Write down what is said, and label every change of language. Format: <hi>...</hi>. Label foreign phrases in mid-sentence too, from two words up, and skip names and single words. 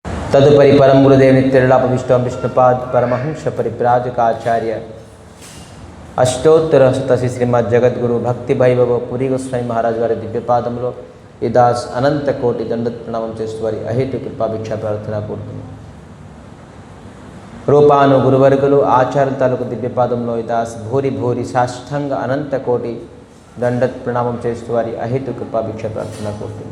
<sa>तदुपरि परम गुरुदेव नित्यलाप विष्णुपाद परमहंस परिव्राजकाचार्य अष्टोत्तर शतसी श्रीमद जगद्गुरु भक्ति वैभव पुरी गोस्वामी महाराज</sa> <te>वाరి దివ్యపాదములో ఈ దాస్ అనంత కోటి దండత్ ప్రణామం చేస్తూ వారి అహేతు కృపాభిక్ష ప్రార్థన కోరుతున్నాను. రూపాను గురువర్గులు ఆచార్యుల తాలూకు దివ్యపాదంలో ఈ దాస్ భూరి భూరి సాష్టాంగ అనంత కోటి దండత్ ప్రణామం చేస్తూ వారి అహేతు కృపాభిక్ష ప్రార్థన కోరుతున్నాను.</te>